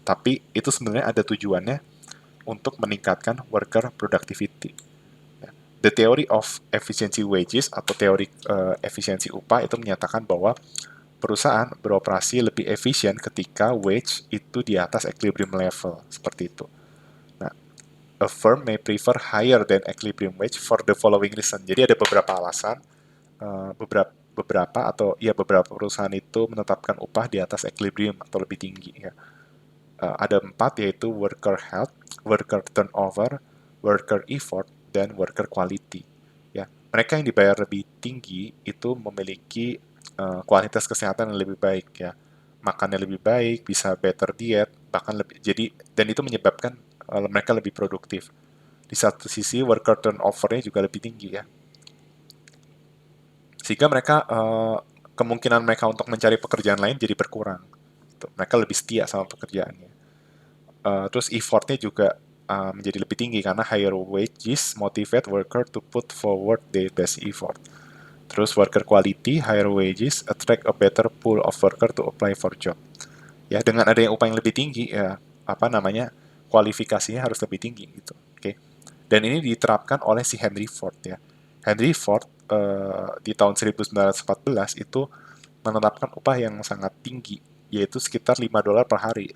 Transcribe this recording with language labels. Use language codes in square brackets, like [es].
[id] Tapi itu sebenarnya ada tujuannya untuk meningkatkan worker productivity. [en] The theory of efficiency wages [id] atau teori efisiensi upah itu menyatakan bahwa perusahaan beroperasi lebih efisien ketika wage itu di atas equilibrium level, seperti itu. [en] Nah, a firm may prefer higher than equilibrium wage for the following reason. [id] Jadi ada beberapa alasan, beberapa perusahaan itu menetapkan upah di atas equilibrium atau lebih tinggi ya. Ada 4 yaitu worker health, worker turnover, worker effort, dan worker quality. Ya, mereka yang dibayar lebih tinggi itu memiliki kualitas kesehatan yang lebih baik ya, makannya lebih baik, bisa better diet, bahkan lebih dan itu menyebabkan mereka lebih produktif. Di satu sisi worker turnover-nya juga lebih tinggi ya, sehingga mereka kemungkinan mereka untuk mencari pekerjaan lain jadi berkurang. Mereka lebih setia sama pekerjaannya. Terus effortnya juga menjadi lebih tinggi karena [en] higher wages motivate worker to put forward their best effort. [id] Terus [en] worker quality, higher wages attract a better pool of worker to apply for job. [id] Ya, dengan adanya upah yang lebih tinggi ya kualifikasinya harus lebih tinggi gitu. Oke. Okay? Dan ini diterapkan oleh si Henry Ford ya. Henry Ford di tahun 1914 itu menetapkan upah yang sangat tinggi, yaitu sekitar $5 per hari.